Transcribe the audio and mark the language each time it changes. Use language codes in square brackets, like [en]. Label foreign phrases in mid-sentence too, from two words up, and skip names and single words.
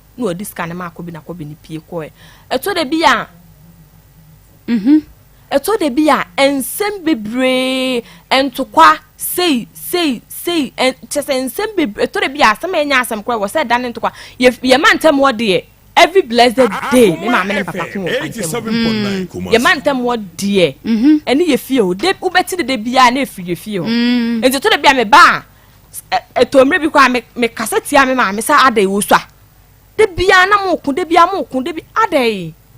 [ak] Na ɔde sika ne ma kɔbi na kɔbi ne pie kɔɛ. Ɛtɔ da bi a, Mhm. Ɛtɔ da bi a, nsɛm bebree, ntokwa, sei, sei, sei, ɛn-, kyɛ sɛ nsɛm bebree, ɛtɔ da bi a, asɛm a ɛnyɛ asɛm koraa, wɔ sɛ ɛda ne ntokwa. Yɛ, yɛ ma ntɛm wɔ deɛ, [en] every blessed day, [ak] me maame ne papa ko wɔ ntɛm. [en] Eighty-seven point nine Kumasi. [ak] Yɛ ma ntɛm wɔ deɛ, Mhm. ɛne yɛ fie o, de, wobɛti dede bi a, na efiri yɛ fie o. Mm. Nti ɛtɔ da bi a, me ba a, ɛ-, ɛtɔ mmerɛ bi koraa, me, me kasa tia me maame sɛ, "Ada yi, wo so a?" De bi a, na mo ko, de bi a, mo ko, de bi, ada yi.